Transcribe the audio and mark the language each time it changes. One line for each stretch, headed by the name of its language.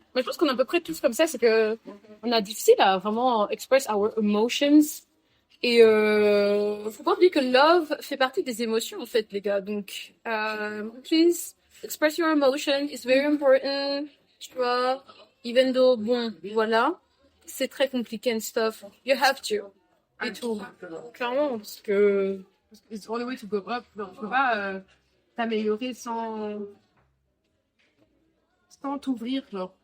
French: Mais je pense qu'on est à peu près tous comme ça, c'est que on a difficile à vraiment
English: express our emotions.
French: Et faut pas oublier que love fait partie des émotions en fait, les gars.
English: Donc, please express your emotion. It's very important.
French: Tu vois,
English: even though
French: bon, voilà, c'est très compliqué
English: and stuff. You have to.
French: Et tout. Clairement, parce que.
English: It's the only way to go up.
French: Non, tu peux pas t'améliorer sans t'ouvrir, genre.